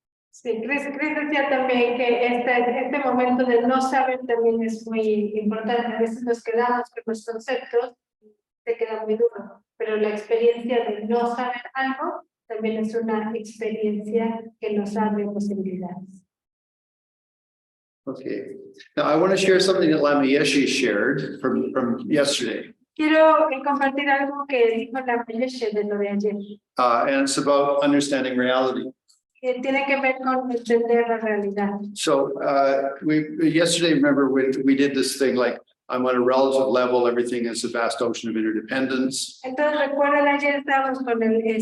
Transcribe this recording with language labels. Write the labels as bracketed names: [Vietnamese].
[Spanish] Sí, Chris decía también que este momento de no saber también es muy importante. A veces nos quedamos con los conceptos, te queda muy duro, pero la experiencia de no saber algo también es una experiencia que nos abre posibilidades. [English] Okay. Now I want to share something that Lama Yeshe shared from yesterday. [Spanish] Quiero compartir algo que dijo la Yeshe de lo de ayer. [English] And it's about understanding reality. [Spanish] Que tiene que ver con entender la realidad. [English] So yesterday, remember, we did this thing like I'm on a relative level, everything is a vast ocean of interdependence. [Spanish] Entonces recuerdan ayer estábamos con el